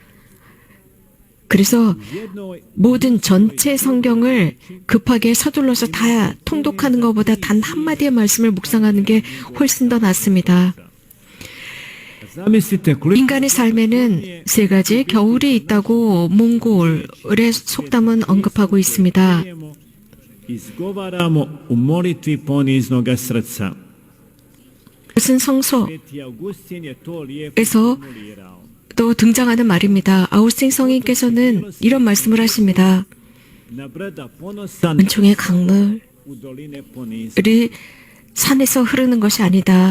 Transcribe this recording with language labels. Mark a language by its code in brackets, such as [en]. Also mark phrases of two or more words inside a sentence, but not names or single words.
[ko] 그래서 모든 전체 성경을 급하게 서둘러서 다 통독하는 것보다 단 한마디의 말씀을 묵상하는 게 훨씬 더 낫습니다. 인간의 삶에는 세 가지의 겨울이 있다고 몽골의 속담은 언급하고 있습니다. [hr] Izgovaramo u molitvi poniznoga srca. [ko] 그것은 성서에서 또 등장하는 말입니다. 아우스틴 성인께서는 이런 말씀을 하십니다. 은총의 강물이 산에서 흐르는 것이 아니다.